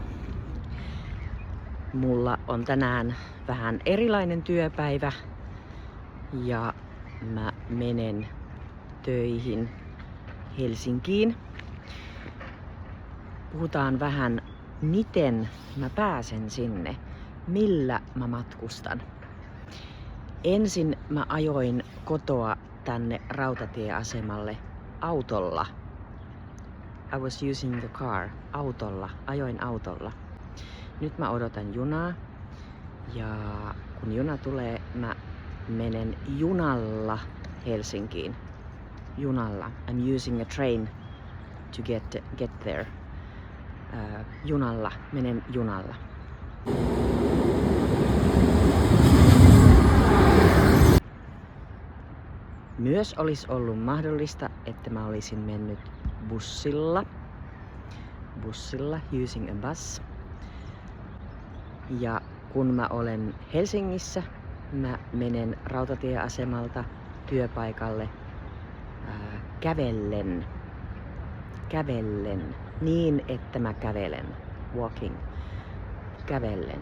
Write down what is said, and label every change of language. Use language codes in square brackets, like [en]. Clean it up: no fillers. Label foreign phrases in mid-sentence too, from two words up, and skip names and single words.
[fi] Mulla on tänään vähän erilainen työpäivä ja mä menen töihin Helsinkiin. Puhutaan vähän, miten mä pääsen sinne, millä mä matkustan. Ensin mä ajoin kotoa tänne rautatieasemalle autolla. [en] I was using the car. [fi] Ajoin autolla. Nyt mä odotan junaa. Ja kun juna tulee, mä menen junalla Helsinkiin. Junalla. [en] I'm using a train to get there. [fi] Menen junalla. Myös olisi ollut mahdollista, että mä olisin mennyt bussilla, [en] using a bus. [fi] Ja kun mä olen Helsingissä, mä menen rautatieasemalta työpaikalle kävellen, niin että mä kävelen, walking, kävellen.